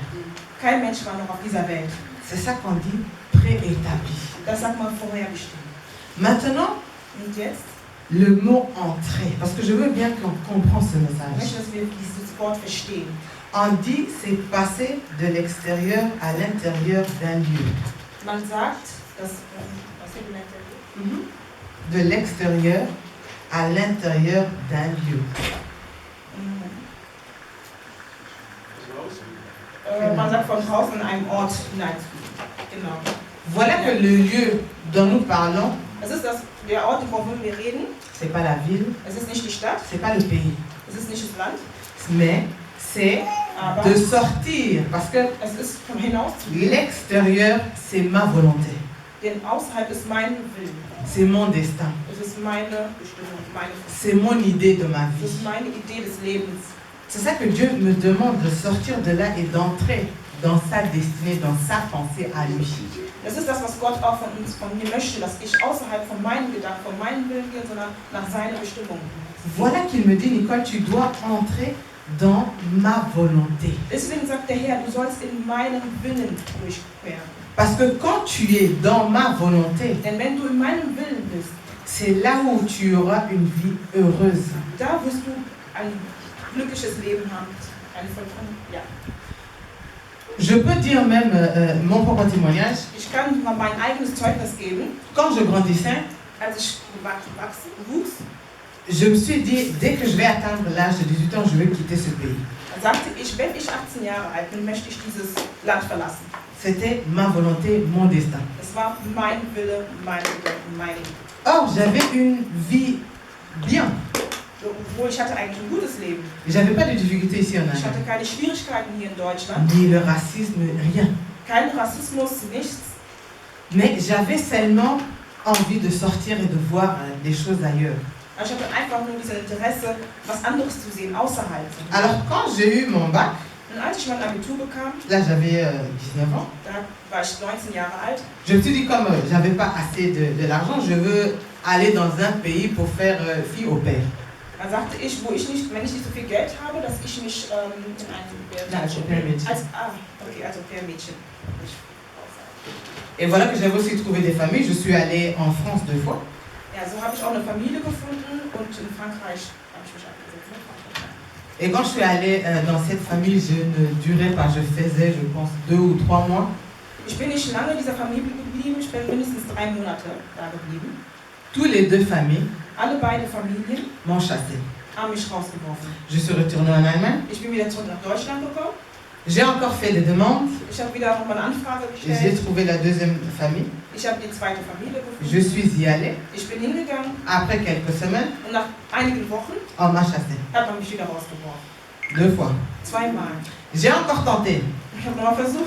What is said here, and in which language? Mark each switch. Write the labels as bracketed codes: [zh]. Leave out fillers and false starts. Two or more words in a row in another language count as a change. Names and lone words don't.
[de] kein Mensch war noch auf dieser Welt. [fr] C'est ça qu'on dit préétabli. [de] Das sagt man vorherbestimmt. [fr] Maintenant, [de] Und jetzt [fr] le mot entrer, parce que je veux bien qu'on comprenne ce [de] ich [fr] message. [de] möchte, dass wir dieses Wort verstehen. [fr] On dit c'est passer de l'extérieur à l'intérieur d'un lieu. [de] Man sagt, dass was steht in der Bibel? [fr] De l'extérieur à l'intérieur d'un lieu. [de] Man sagt von draußen in einen Ort hinein. Genau. [fr] Voilà que le lieu dont nous parlons, [de] Es ist der Ort, wovon wir reden. [fr] c'est pas la ville, [de] Es ist nicht die Stadt, [fr] c'est pas le pays, [de] es ist nicht das Land, [fr] mais c'est [de] aber [fr] de sortir, parce que [de] es ist vom Hinauszugehen. [fr] l'extérieur, c'est ma volonté, [de] Denn außerhalb ist mein Willen. [fr] c'est mon destin, [de] Es ist meine Bestimmung, [fr] c'est mon idée de ma [de] es ist [fr] vie. [de] meine Idee des Lebens. [fr] C'est ça que Dieu me demande de sortir de là et d'entrer dans sa destinée, dans sa pensée à lui. [de] Das ist das, was Gott auch von mir möchte, dass ich außerhalb von meinen Gedanken, von meinen Willen gehe, sondern nach seiner Bestimmung. [fr] Voilà qu'il me dit, Nicole, tu dois entrer dans ma volonté. [de] Deswegen sagt der Herr, du sollst in meinen Willen durchqueren. [fr] Parce que quand tu es dans ma volonté, [de] Denn wenn du in meinem Willen bist, [fr] c'est là où tu auras une vie heureuse. [de] da wirst du ein glückliches Leben haben. Eine vollkommen, ja. [fr] Je peux dire même mon propre témoignage. [de] Ich kann mal mein eigenes Zeugnis geben. [fr] Quand je grandissais, [de] Als ich wuchs, [fr] je me suis dit, dès que je vais atteindre l'âge de 18 ans, je vais quitter ce pays. [de] dann sagte ich, wenn ich 18 Jahre alt bin, möchte ich dieses Land verlassen. [fr] C'était ma volonté, mon destin. [de] Es war mein Wille, meine Gedanken, meine Idee. [fr] Or, j'avais une vie bien. [de] Obwohl ich hatte eigentlich ein gutes Leben. [fr] J'avais pas de difficultés ici en [de] Ich hatte [fr] Allemagne. [de] keine Schwierigkeiten hier in Deutschland. [fr] Ni le racisme, rien. [de] Kein Rassismus, nichts. [fr] Mais j'avais seulement envie de sortir et de voir des choses ailleurs. [de] Aber ich hatte einfach nur dieses Interesse, was anderes zu sehen, außerhalb. [fr] Alors, quand j'ai eu mon bac, [de] Und als ich mein Abitur bekam, [fr] là j'avais 19 ans, [de] da war ich 19 Jahre alt, [fr] je me suis dit, comme j'avais pas assez de l'argent, je veux aller dans un pays pour faire fille au père. [de] da sagte ich, wenn ich nicht so viel Geld habe, dass ich mich in Als Au-pair-Mädchen. als Au-pair-Mädchen. [fr] Et voilà que j'avais aussi trouvé des familles. Je suis allée en France 2 fois. [de] Ja, so habe ich auch eine Familie gefunden und in Frankreich habe ich mich abgesetzt. [fr] Et quand je suis allée dans cette famille, je ne durais pas. Je faisais, je pense, 2 ou 3 mois. [de] Ich bin nicht lange in dieser Familie geblieben, ich bin mindestens 3 Monate da geblieben. [fr] Tous les 2 familles [de] Alle beide Familien [fr] m'ont chassé. [de] haben mich rausgeworfen. [fr] Je suis retournée en Allemagne. [de] Ich bin wieder zurück nach Deutschland gekommen. [fr] J'ai encore fait des demandes. [de] Ich habe wieder nochmal eine Anfrage [fr] J'ai [de] gestellt. [fr] trouvé la deuxième famille. [de] Ich habe die zweite Familie [fr] Je [de] gefunden. [fr] suis y allée. [de] Ich bin hingegangen [fr] Après quelques semaines, [de] und nach einigen Wochen [fr] on m'a chassé. [de] hat man mich wieder rausgeworfen. [fr] 2 fois. [de] 2 Mal. [fr] J'ai encore tenté. [de] Ich habe nochmal versucht.